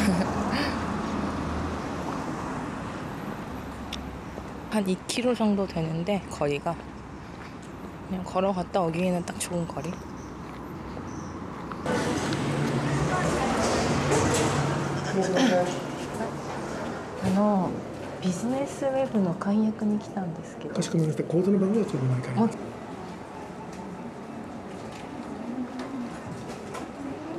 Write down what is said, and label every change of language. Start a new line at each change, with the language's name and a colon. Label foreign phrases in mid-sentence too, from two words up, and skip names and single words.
Korean: 한 2km 정도 되는데 거리가 그냥 걸어갔다 오기에는 딱 좋은 거리.
Japanese: ビジネスウェブの解約に来たんですけど。かしこまりました。口座の番号をちょっとお願いします。